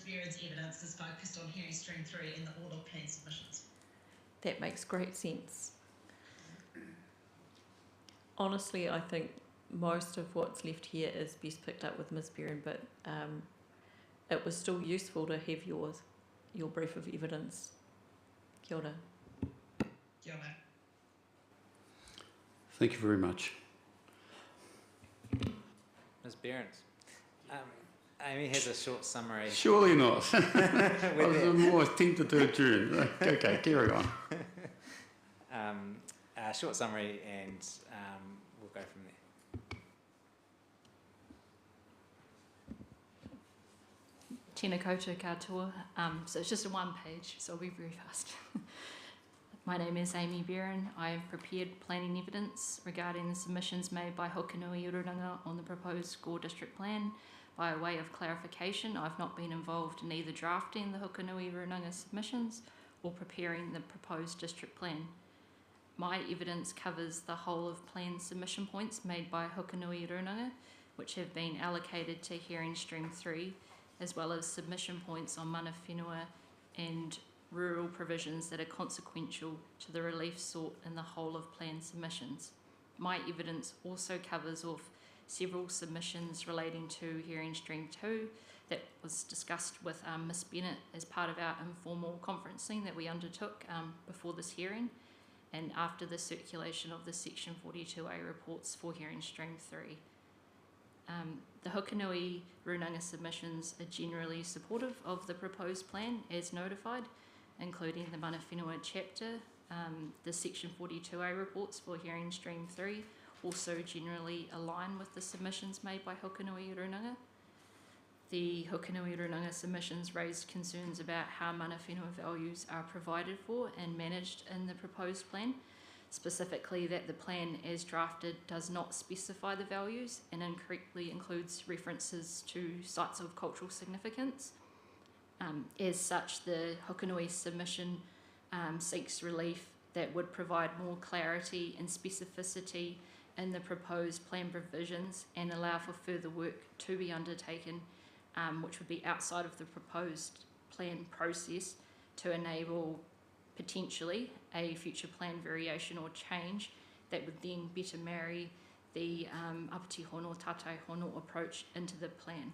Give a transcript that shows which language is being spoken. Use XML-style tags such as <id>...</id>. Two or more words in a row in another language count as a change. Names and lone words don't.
<en>Beeren's evidence is focused on hearing stream 3 and the order of plan submissions. that makes great sense. Honestly, I think most of what's left here is best picked up with Ms. Beeren, but it was still useful to have your brief of evidence.</en> <mi>Kia ora. Kia ora.</mi> <en>Thank you very much. Ms. Behrens. Amy has a short summary. Surely not. I was more tempted to adjourn. Okay, carry on. A short summary, and we'll go from there.</en> <mi>Tēnā koutou katoa.</mi> <en>So it's just a one page, so I'll be very fast. My name is Amy Beeren. I have prepared planning evidence regarding the submissions made by Hokanui Urunga on the proposed Gore District Plan. By way of clarification, I've not been involved in either drafting the Hokanui Urunga submissions or preparing the proposed district plan. My evidence covers the whole of plan submission points made by Hokanui Urunga, which have been allocated to hearing stream 3, as well as submission points on</en> <mi>mana whenua</mi> <en>and rural provisions that are consequential to the relief sought in the whole of plan submissions. My evidence also covers off several submissions relating to hearing stream 2 that was discussed with Ms. Bennett as part of our informal conferencing that we undertook before this hearing and after the circulation of the section 42A reports for hearing stream 3. The Hokanui Runanga submissions are generally supportive of the proposed plan as notified, including the</en> <mi>mana whenua</mi> <en>chapter. The section 42A reports for hearing stream 3 also generally align with the submissions made by Hokanui Runanga. The Hokanui Runanga submissions raised concerns about how</en> <mi>mana whenua</mi> <en>values are provided for and managed in the proposed plan, specifically that the plan as drafted does not specify the values and incorrectly includes references to sites of cultural significance. As such, the Hokanui submission seeks relief that would provide more clarity and specificity in the proposed plan provisions and allow for further work to be undertaken, which would be outside of the proposed plan process to enable potentially a future plan variation or change that would then better marry the Apiti Hono, Tātai Hono approach into the plan.</en>